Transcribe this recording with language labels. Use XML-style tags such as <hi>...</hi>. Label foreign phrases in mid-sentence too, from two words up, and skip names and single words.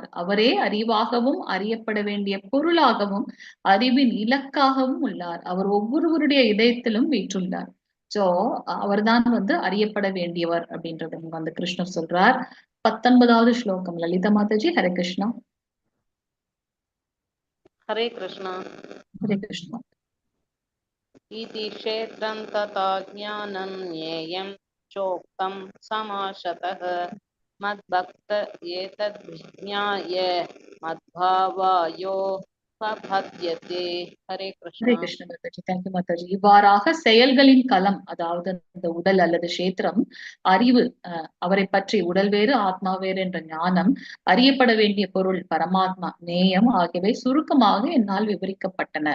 <ta>அவரே அறிவாகவும் அறியப்பட வேண்டிய பொருளாகவும் அறிவின் இலக்காகவும் உள்ளார். அவர் ஒவ்வொருவருடைய இதயத்திலும் வீற்றுள்ளார். சோ அவர்தான் வந்து அறியப்பட வேண்டியவர் அப்படின்றத வந்து கிருஷ்ணர் சொல்றார். 19வது ஸ்லோகம் லலிதா மாதாஜி. ஹரே கிருஷ்ணா. हरे कृष्ण। ஹரே கிருஷ்ணா.</ta> <sa>इति क्षेत्रं तथा ज्ञानं ज्ञेयं चोक्तं समाशतः मद्भक्त एतद्विज्ञाय मद्भावायो பத்யதே.</sa> <ta>ஹரே ஹரே கிருஷ்ணா. கிருஷ்ண மாதாஜி. தேங்க்யூ மாதாஜி. இவ்வாறாக செயல்களின் களம், அதாவது இந்த உடல் அல்லது கஷேத்திரம், அறிவு, அவரை பற்றி உடல் வேறு ஆத்மா வேறு என்ற ஞானம், அறியப்பட வேண்டிய பொருள் பரமாத்மா, நேயம் ஆகியவை சுருக்கமாக என்னால் விவரிக்கப்பட்டன.</ta>